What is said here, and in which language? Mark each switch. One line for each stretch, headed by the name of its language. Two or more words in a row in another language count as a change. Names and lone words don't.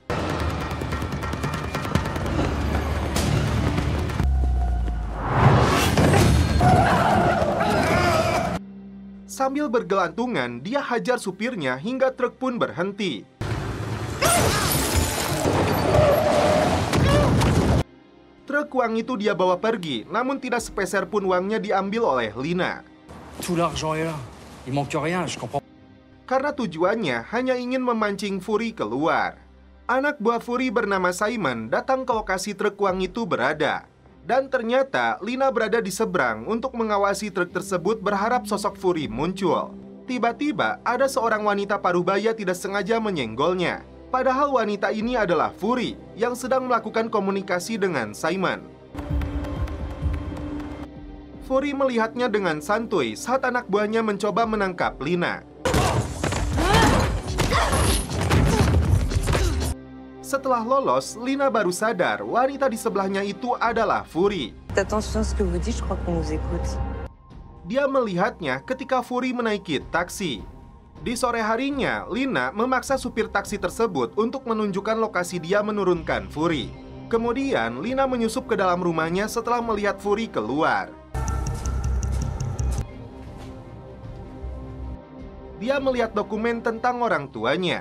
Indonesian: Sambil bergelantungan, dia hajar supirnya hingga truk pun berhenti. Truk uang itu dia bawa pergi, namun tidak sepeser pun uangnya diambil oleh Lina.
French: Tout l'argent est là. Il manque rien, je comprends.
Indonesian: Karena tujuannya hanya ingin memancing Fury keluar. Anak buah Fury bernama Simon datang ke lokasi truk uang itu berada. Dan ternyata Lina berada di seberang untuk mengawasi truk tersebut berharap sosok Fury muncul. Tiba-tiba ada seorang wanita parubaya tidak sengaja menyenggolnya. Padahal wanita ini adalah Fury yang sedang melakukan komunikasi dengan Simon. Fury melihatnya dengan santuy saat anak buahnya mencoba menangkap Lina. Setelah lolos, Lina baru sadar wanita di sebelahnya itu adalah Fury.
French: Attention à ce que vous dites, je crois qu'on nous écoute.
Indonesian: Dia melihatnya ketika Fury menaiki taksi. Di sore harinya, Lina memaksa supir taksi tersebut untuk menunjukkan lokasi dia menurunkan Fury. Kemudian, Lina menyusup ke dalam rumahnya setelah melihat Fury keluar. Dia melihat dokumen tentang orang tuanya.